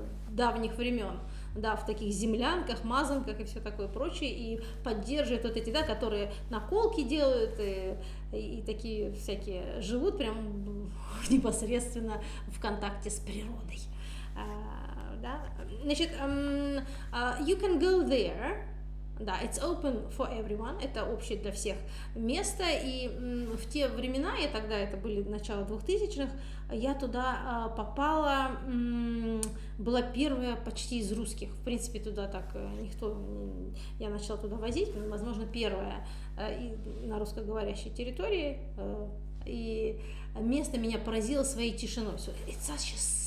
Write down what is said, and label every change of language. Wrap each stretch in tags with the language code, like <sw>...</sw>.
<ru>давних времен, да, в таких землянках, мазанках и все такое прочее, и поддерживают вот эти, да, которые наколки делают и такие всякие живут прям непосредственно в контакте с природой. Да? Значит,</ru> <en>you can go there.</en> <ru>Да,</ru> <en>it's open for everyone,</en> <ru>это общее для всех место, и в те времена, это были начало 2000-х, я туда попала, была первая почти из русских, в принципе, туда так я начала туда возить, возможно, первая на русскоговорящей территории, и место меня поразило своей тишиной,</ru> <en>it's such a</en>